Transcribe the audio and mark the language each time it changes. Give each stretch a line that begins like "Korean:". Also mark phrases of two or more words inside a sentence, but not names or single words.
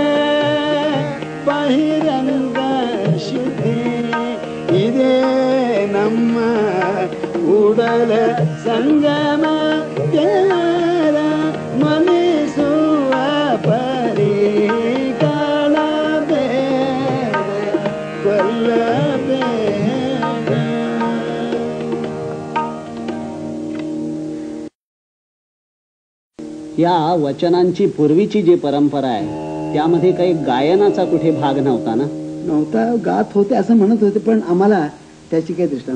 Kannada: ಬಹಿರಂಗ ಶುದ್ಧಿ ಇದೇ ನಮ್ಮ ಕೂಡಲ ಸಂಗಮ ದೇವರ ಮನಿಸುವ ಪರಿ ಕಾಣಬೇಡ ಕೊಲ್ಲಬೇಡ.
Marathi: या वचनांची पूर्वीची जी परंपरा आहे त्यामध्ये काही गायनाचा कुठे भाग नव्हता ना? नव्हता, गात होते असं म्हणत होते, पण आम्हाला त्याची काही दृष्टांत.